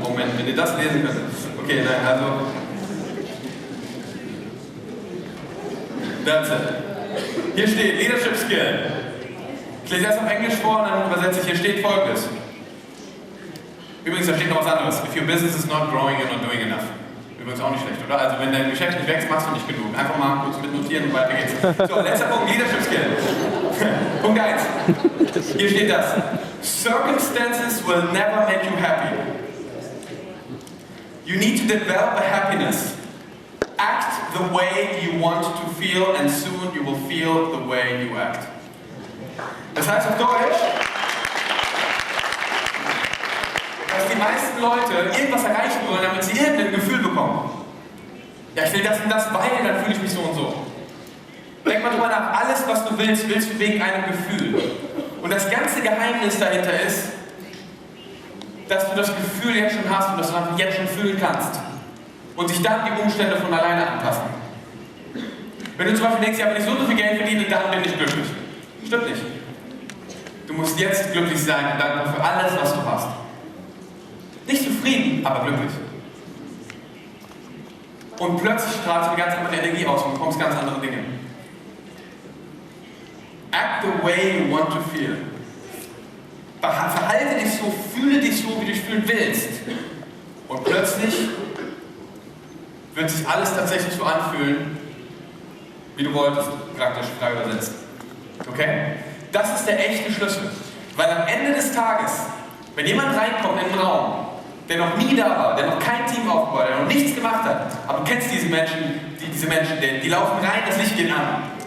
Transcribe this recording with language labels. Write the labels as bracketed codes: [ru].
[de] Moment, wenn ihr das lesen könnt. Okay, nein, also. [en] That's it. [de] Hier steht Leadership Skill. Ich lese erst auf Englisch vor und dann übersetze ich. Hier steht Folgendes. Übrigens, da steht noch was anderes. [en] If your business is not growing, you're not doing enough. [de] Übrigens auch nicht schlecht, oder? Also wenn dein Geschäft nicht wächst, machst du nicht genug. Einfach mal kurz mitnotieren und weiter geht's. So, letzter Punkt, Leadership Skill. Punkt 1. Hier steht das. [en] Circumstances will never make you happy. You need to develop a happiness. Act the way you want to feel and soon you will feel the way you act. [de] Das heißt auf Deutsch, dass die meisten Leute irgendwas erreichen wollen, damit sie irgendein Gefühl bekommen. Ja, ich will das und das, weil dann fühle ich mich so und so. Denk mal drüber nach, alles was du willst, willst du wegen einem Gefühl. Und das ganze Geheimnis dahinter ist, dass du das Gefühl jetzt schon hast und dass du das jetzt schon fühlen kannst. Und sich dann die Umstände von alleine anpassen. Wenn du zum Beispiel denkst, ja, wenn ich so viel Geld verdiene, dann bin ich glücklich. Stimmt nicht. Du musst jetzt glücklich sein und dankbar für alles, was du hast. Nicht zufrieden, aber glücklich. Und plötzlich strahlst du eine ganz andere Energie aus und bekommst ganz andere Dinge. [en] Act the way you want to feel. [de] Verhalte dich so, fühle dich so, wie du dich fühlen willst. Und plötzlich wird sich alles tatsächlich so anfühlen, wie du wolltest, praktisch frei übersetzt. Okay? Das ist der echte Schlüssel. Weil am Ende des Tages, wenn jemand reinkommt in den Raum, der noch nie da war, der noch kein Team aufgebaut hat, der noch nichts gemacht hat, aber du kennst diese Menschen, die laufen rein, das Licht geht an.